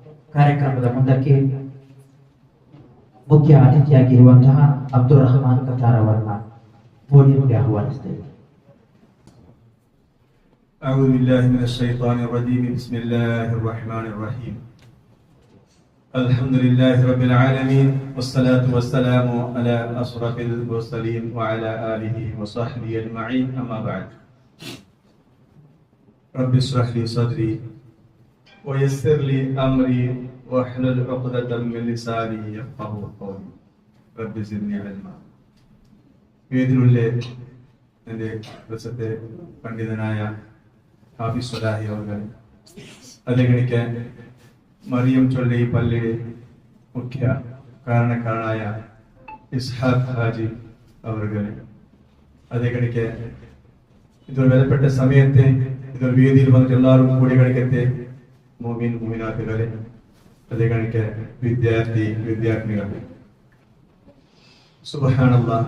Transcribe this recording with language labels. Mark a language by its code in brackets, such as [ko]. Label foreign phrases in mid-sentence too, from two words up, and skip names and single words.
[kn] ಕಾರ್ಯಕ್ರಮದ ಮುಂದಕ್ಕೆ ಮುಖ್ಯ ಅತಿಥಿಯಾಗಿರುವಂತಹ ಅಬ್ದುಲ್ ರಹಮಾನ್ ಕತಾರ್ ಅವರನ್ನ ಪೋಡಿಯಂಗೆ ಆಹ್ವಾನಿಸುತ್ತೇವೆ. [ar] أعوذ بالله من الشيطان الرجيم. بسم الله الرحمن الرحيم. الحمد لله رب العالمين والصلاة والسلام على أشرف المرسلين وعلى آله وصحبه أجمعين. أما بعد. رب اشرح لي صدري ويسر لي أمري واحلل عقدة من لساني يفقهوا قولي. رب زدني علما. [ml] വേദിയിലെ എൻ്റെ പ്രസിദ്ധ പണ്ഡിതനായ ഹാഫിസ് സ്വലാഹി അവർ, അതേകണിക്ക് മറിയം ചൊല്ലി പള്ളിയുടെ മുഖ്യ കാരണക്കാരനായ ഇസ്ഹാഖ് ഹാജി അവർ, അതേകണിക്ക് ഇതൊരു വിലപ്പെട്ട സമയത്തെ ഇതൊരു വേദിയിൽ വന്നിട്ട് എല്ലാവരും കൂടി കളിക്കത്തെ മോമിൻ മോമിനാത്തുകളെ, അതേകണിക്ക് വിദ്യാർത്ഥിനികൾ, സുബ്ഹാനല്ലാഹ്.